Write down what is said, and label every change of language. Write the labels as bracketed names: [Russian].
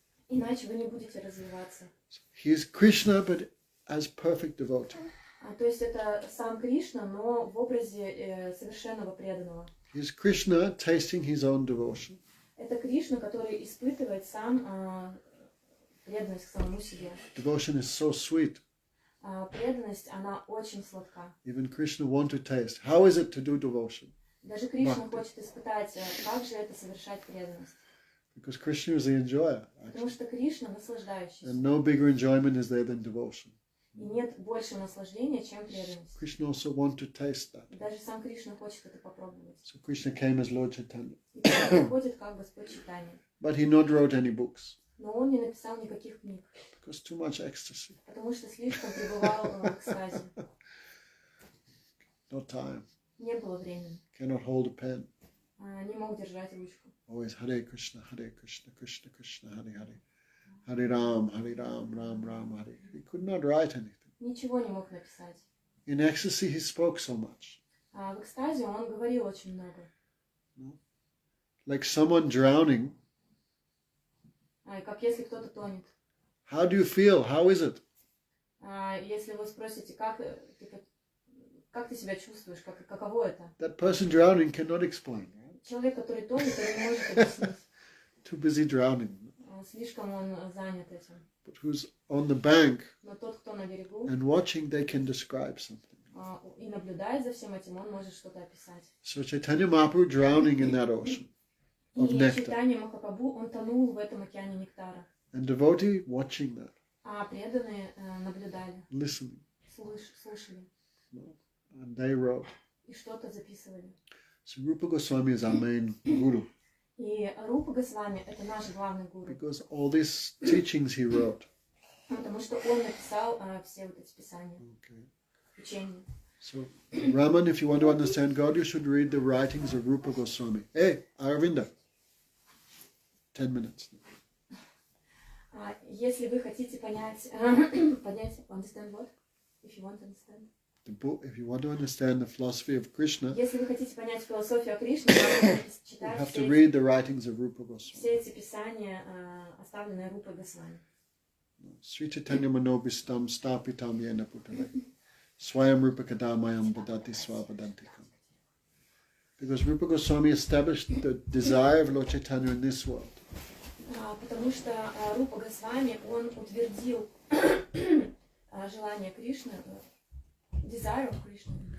[Russian] Иначе вы не будете развиваться. [English] He is Krishna, but as perfect devotee. [Russian] То есть это сам Кришна, но в образе совершенного преданного. [English] He is Krishna tasting his own devotion. [Russian] Это Кришна, который испытывает сам преданность к самому себе. [English] Devotion is so sweet. [Russian] Преданность, она очень сладка. [English] Even Krishna want to taste. How is it to do devotion? [Russian] Даже Кришна хочет испытать, как же это совершать преданность. [English] Because Krishna is the enjoyer. [Russian] Потому что Кришна наслаждающийся. [English] And no bigger enjoyment is there than devotion. [Russian] И нет большего наслаждения, чем преданность. [English] Krishna also want to taste that. [Russian] Даже сам Кришна хочет это попробовать. [English] So Krishna came as Lord Chaitanya. [Russian] И приходит как Господь Чайтанья. [English] But he not wrote any books. [Russian] Но он не написал никаких книг. [English] Because too much ecstasy. [Russian] Потому что слишком пребывал в экстазе. [English] No time. [Russian] Не было времени. [English] Cannot hold a pen. [Russian] Не мог держать ручку. [Sanskrit] Always Hare Krishna, Krishna Krishna, Hare Hare. Hare Ram, Ram Ram, Hare. [English] He could not write anything. [Russian] Ничего не мог написать. [English] In ecstasy, he spoke so much. [Russian] В экстазе он говорил очень много. [English] Like someone drowning. [Russian] Как если кто-то тонет. [English] How do you feel? How is it? [Russian] Если вы спросите, как ты себя чувствуешь, каково это? [English] That person drowning cannot explain. [Russian] Человек, который тонет, он не может объяснить. [English] Too busy drowning. [Russian] Слишком он занят этим. [English] But who's on the bank [Russian] Но тот, кто на берегу, [English] and watching, they can describe something. [Russian] И наблюдает за всем этим, он может что-то описать. [English] So Chaitanya Mahaprabhu drowning in that ocean of [Russian] И [English] nectar. [Russian] Чайтанья Махапрабху, он тонул в этом океане нектара. [English] And devotee watching that, [Russian] Преданные наблюдали, [English] listening. [Russian] слушали. [English] And they wrote. [Russian] И что-то записывали. [English] So Rupa Goswami is our main guru. [Russian] И Рупа Госвами — это наш главный гуру. [English] Because all these teachings he wrote. [Russian] Потому что он написал все вот эти писания, учения. [English] So, Raman, if you want to understand God, you should read the writings of Rupa Goswami. Hey, Aravinda. 10 minutes. [Russian] Если вы хотите понять, [English] understand what? If you want to understand. The book, if you want to understand the philosophy of Krishna, [Russian] Если вы хотите понять философию Кришны, вам нужно [English] you [Russian] читать [English] have to read the writings of Rupa Goswami. [Russian] все эти писания, оставленные Рупой Госвами. [Sanskrit] Sri Chaitanya Manobhistam Stapitam Yena Putale Swayam Rupa Kadamayam Vadati Swavadantikam. [English] Because Rupa Goswami established the desire of Lord Chaitanya in this world. [Russian] Потому что Рупа Госвами, он утвердил желание Кришны, [English] desire of Krishna.